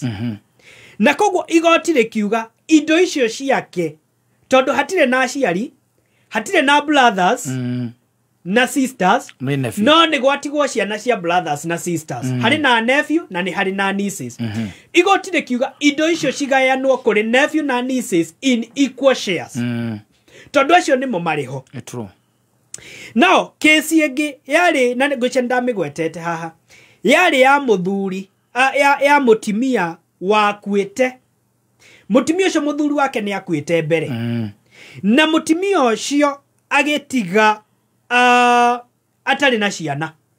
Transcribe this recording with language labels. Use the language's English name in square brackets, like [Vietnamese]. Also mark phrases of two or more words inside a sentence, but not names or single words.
[Kikuyu] Na koguo igoti rĩkiuga indo icio ciake tondũ hatirĩ na aciari, hatirĩ na brothers na sisters, no nĩ gwatigwo ciana cia brothers na sisters. Harĩ na nephew na nĩ harĩ na nieces. Igoti rĩkiuga indo icio cigayanwo kũrĩ nephew na nieces [English] in equal shares. [Kikuyu] Tondũ acio nĩmo marĩho. [English] True. [Kikuyu] Now kesi ĩngĩ yarĩ na ngũcia ndamĩgwetete haha yarĩ ya mũthuri ya mũtimia wakuĩte. Mũtimia ũcio mũthuri wake nĩ akuĩte mbere. Na mũtimia ũcio agĩtiga atarĩ na ciana.